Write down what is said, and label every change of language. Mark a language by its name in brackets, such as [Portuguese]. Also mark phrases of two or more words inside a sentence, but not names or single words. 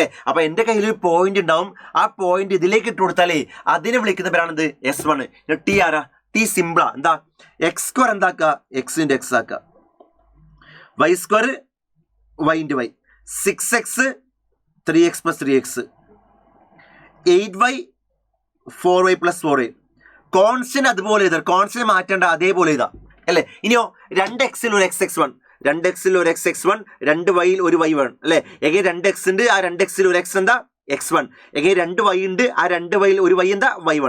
[Malayalam] അപ്പൊ എന്റെ കയ്യിൽ ഒരു പോയിന്റ് ഉണ്ടാവും, ആ പോയിന്റ് ഇതിലേക്ക് ഇട്ട് കൊടുത്താലേ അതിനെ വിളിക്കുന്ന പേരാണ് S1. ടി ആരാ, ടി സിമ്പിളാ. എന്താ, [English] x square [Malayalam] എന്താക്കുക [English] x into x [Malayalam] ആക്കുക, [English] y square y into y, [Malayalam] 6x [English] 3x plus 3x, [Malayalam] 8y [English] 4y plus 4y. [Malayalam] കോൺസ്റ്റന്റ് അതുപോലെ എഴുതാം, കോൺസ്റ്റന്റ് മാറ്റേണ്ട അതേപോലെ എഴുതാം അല്ലെ. ഇനിയോ 2x ഒരു x(x1), 2x ഒരു x(x1), 2 വൈയിൽ ഒരു y1 അല്ലെ. എങ്ങനെ 2x ഉണ്ട്, ആ 2x ഒരു x എന്താ x1, എങ്ങനെ 2 y ഉണ്ട്, ആ 2 വൈയിൽ ഒരു y എന്താ y1.